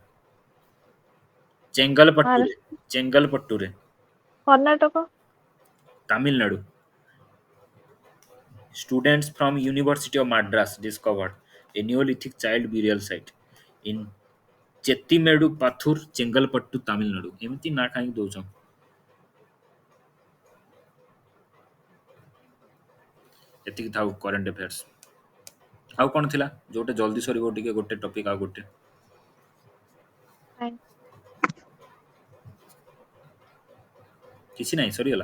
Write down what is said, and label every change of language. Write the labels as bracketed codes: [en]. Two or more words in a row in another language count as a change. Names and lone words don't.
[en] Chengalpatture. Maharashtra. Chengalpatture. Karnataka. Tamil Nadu. Students from University of Madras discovered a Neolithic child burial site in Chettimedu Pathur, Chengalpattu, Tamil Nadu. [or] ଏମିତି ନା କାହିଁକି ଦଉଛ? ଏତିକି ଥାଉ [en] current affairs. [or] ଆଉ କ'ଣ ଥିଲା ଯୋଉଟା ଜଲ୍ଦି ସରିବ ଟିକେ ଗୋଟେ ଟପିକ୍ ଆଉ ଗୋଟେ? [en] Fine. [or] କିଛି ନାହିଁ ସରିଗଲା.